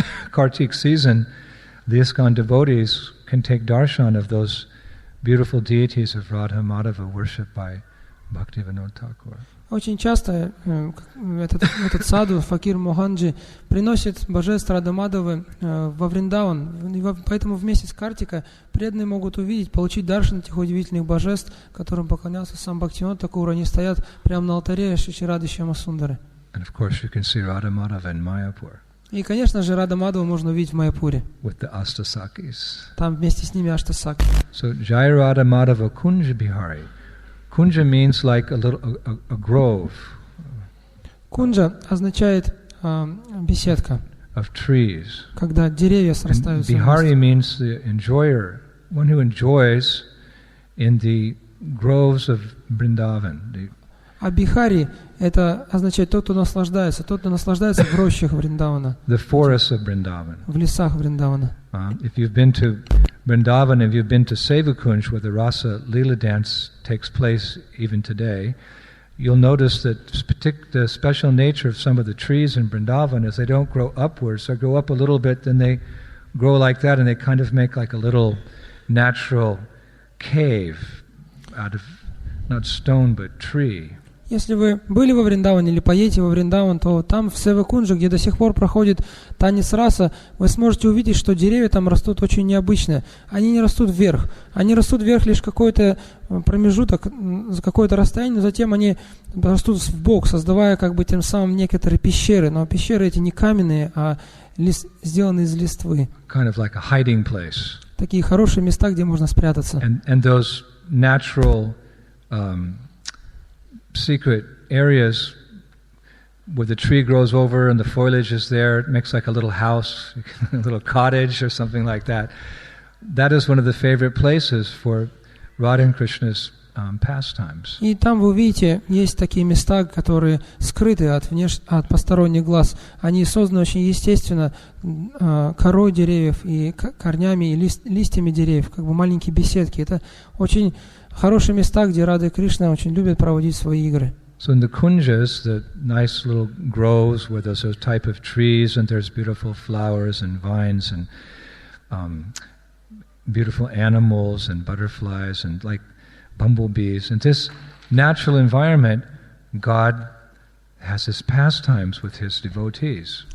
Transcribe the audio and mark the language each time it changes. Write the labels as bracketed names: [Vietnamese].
[English] Kartik season, the ISKCON devotees can take darshan of those beautiful deities of Radha Madhava worshipped by Bhaktivinoda Thakur. [Russian] Очень часто этот саду, факир Моганджи, приносит божеств Рады Мадхавы во Вриндаван. И поэтому вместе с Картикой преданные могут увидеть, получить даршан этих удивительных божеств, которым поклонялся сам Бхактивинода Тхакур. Они стоят прямо на алтаре Шри Рады Шьямасундары. [English] And of course you can see Radha Madhava in Mayapur. [Russian] И, конечно же, Рада Мадхаву можно увидеть в Майяпуре. [English] With the Ashtasakis. [Russian] Там вместе с ними Аштасаки. [English] So Jai Radha Madhava Kunja Bihari. Kunja means like a grove. [Russian] Кунджа означает беседка. [English] Of trees. [Russian] Когда деревья срастаются. [English] Bihari means the enjoyer, one who enjoys in the groves of Vrindavan. [Russian] А Бихари это означает тот, кто наслаждается в рощах Вриндавана. [English] The forests of Vrindavan. [Russian] В лесах Вриндавана. [English] If you've been to Vrindavan, if you've been to Sevakunj, where the Rasa Leela dance takes place even today, you'll notice that the special nature of some of the trees in Vrindavan is they don't grow upwards, they grow up a little bit, then they grow like that, and they kind of make like a little natural cave out of not stone but tree. [Russian] Если вы были во Вриндаване или поедете во Вриндаван, то там в Севакунже, где до сих пор проходит танец раса, вы сможете увидеть, что деревья там растут очень необычно. Они не растут вверх. Они растут вверх лишь какой-то промежуток, за какое-то расстояние, но затем они растут вбок, создавая как бы тем самым некоторые пещеры. Но пещеры эти не каменные, а сделаны из листвы. [English] Kind of like a hiding place. [Russian] Такие хорошие места, где можно спрятаться. [English] And those natural secret areas where the tree grows over and the foliage is there, it makes like a little house, a little cottage or something like that. That is one of the favorite places for Radha and Krishna's pastimes. [Russian] И там вы увидите, есть такие места, которые скрыты от посторонних глаз. Они созданы очень естественно корой деревьев и корнями и листьями деревьев, как бы маленькие беседки. Это очень хорошие места, где Рада и Кришна очень любят проводить свои игры. [English] So in the kunjas, the nice little groves where there's those type of trees and there's beautiful flowers and vines and beautiful animals and butterflies and like bumblebees. In this natural environment, God has his pastimes with his devotees.